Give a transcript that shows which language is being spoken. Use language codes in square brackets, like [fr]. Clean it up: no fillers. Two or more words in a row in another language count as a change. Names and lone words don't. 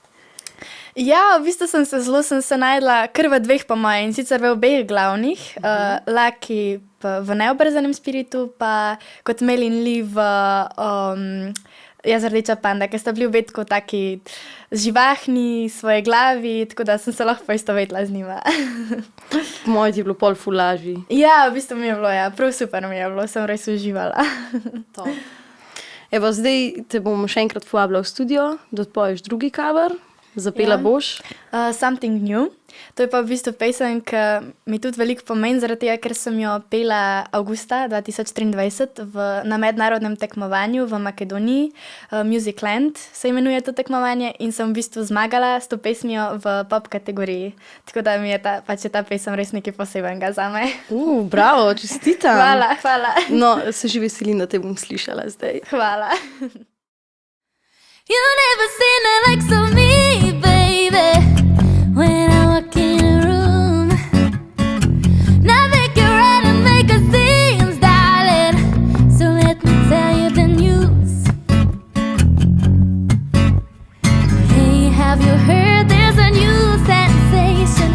[sl] Ja, v bistvu sem se najdla kar v 2 po moje, in sicer v obeh glavnih, Lucky v Neobrzanem spiritu, pa kot Meilin Lee v Jaz rdeča panda, ker sta bili obe tako taki živahni, svoje glavi, tako da sem se lahko poistovetila z njima. Po mojem ti je bilo pol ful lažji. Ja, v bistvu mi je bilo, ja, prav super mi je bilo, sem res uživala. Evo, zdaj te bomo še enkrat povabila v studio, da odpoješ drugi cover. Zapela boš? Something New. To je pa v bistvu pesem, ki mi tudi veliko pomeni, zaradi tega, ker sem jo pela avgusta 2023 na mednarodnem tekmovanju v Makedoniji, Musicland se imenuje to tekmovanje in sem v bistvu zmagala s to pesmijo v pop kategoriji. Tako da mi je ta pesem res nekaj posebenega zame. Bravo, čestitam. Hvala. No, se že veselim, da te bom slišala zdaj. Hvala. [en] You never seen the likes of me, baby. When I walk in a room, now make it right and make a scene, darling. So let me tell you the news. Hey, have you heard there's a new sensation?